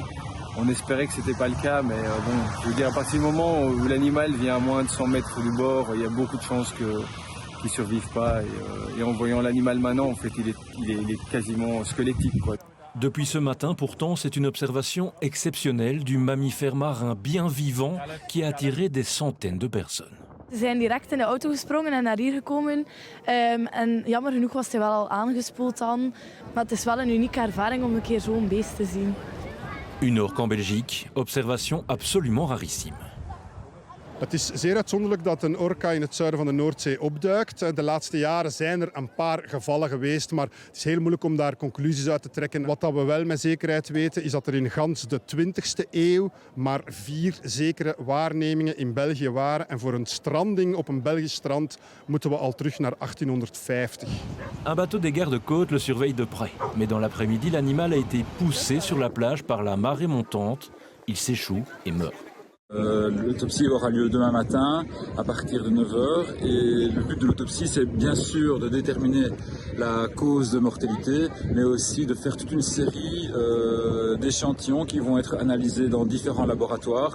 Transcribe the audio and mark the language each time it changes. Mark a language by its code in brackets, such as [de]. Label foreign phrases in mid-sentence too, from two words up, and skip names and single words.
[fr] On espérait que ce n'était pas le cas, mais bon, je veux dire, à partir du moment où l'animal vient à moins de 100 mètres du bord, il y a beaucoup de chances qu'il ne survive pas. Et en voyant l'animal maintenant, en fait, il est quasiment squelettique, quoi. Depuis ce matin, pourtant, c'est une observation exceptionnelle du mammifère marin bien vivant qui a attiré des centaines de personnes. [nl] Ze zijn direct in de auto gesprongen en naar hier gekomen. En jammer genoeg was hij wel al aangespoeld dan. Maar het is wel een unieke ervaring om een keer zo'n beest te zien. [fr] Une orque en Belgique, observation absolument rarissime. [nl] Het is zeer uitzonderlijk dat een orka in het zuiden van de Noordzee opduikt. De laatste jaren zijn er een paar gevallen geweest, maar het is heel moeilijk om daar conclusies uit te trekken. Wat we wel met zekerheid weten is dat er in gans de 20e eeuw maar 4 zekere waarnemingen in België waren. En voor een stranding op een Belgisch strand moeten we al terug naar 1850. [fr] Un bateau des gardes-côtes le surveille de près. Mais dans l'après-midi, l'animal a été poussé sur la plage par la marée montante. Il s'échoue et meurt. L'autopsie aura lieu demain matin à partir de 9h et le but de l'autopsie c'est bien sûr de déterminer la cause de mortalité mais aussi de faire toute une série d'échantillons qui vont être analysés dans différents laboratoires.